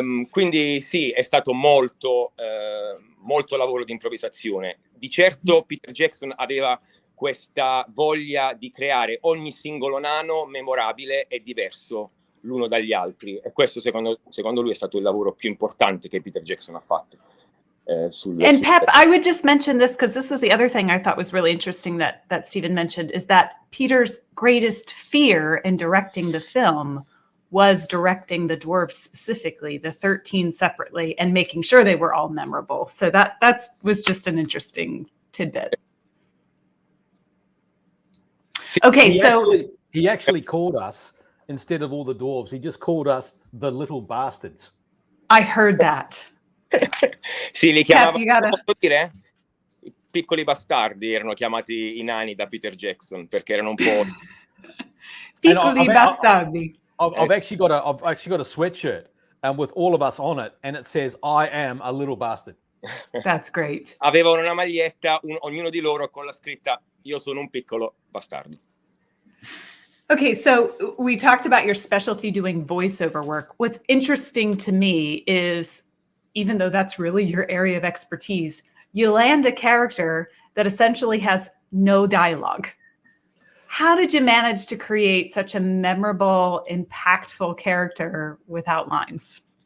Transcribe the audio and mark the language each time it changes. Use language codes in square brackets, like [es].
[it] Quindi sì, è stato molto lavoro di improvvisazione. Di certo Peter Jackson aveva questa voglia di creare ogni singolo nano memorabile e diverso l'uno dagli altri, e questo secondo lui è stato il lavoro più importante che Peter Jackson ha fatto. [en] And Pep, I would just mention this because this was the other thing I thought was really interesting that Stephen mentioned, is that Peter's greatest fear in directing the film was directing the dwarves specifically, the 13 separately, and making sure they were all memorable. So that was just an interesting tidbit. Okay, he actually called us, instead of all the dwarves, he just called us the little bastards. I heard that. [it] Sì, li Cap, chiamava, [en] you gotta... [it] posso dire? I piccoli bastardi erano chiamati i nani da Peter Jackson, perché erano un po'... Piccoli bastardi. [en] I've actually got a sweatshirt with all of us on it, and it says, "I am a little bastard." That's great. [it] Avevano una maglietta, ognuno di loro, con la scritta "Io sono un piccolo bastardo." [en] Okay, so we talked about your specialty doing voiceover work. What's interesting to me is, even though that's really your area of expertise, you land a character that essentially has no dialogue. How did you manage to create such a memorable, impactful character without lines?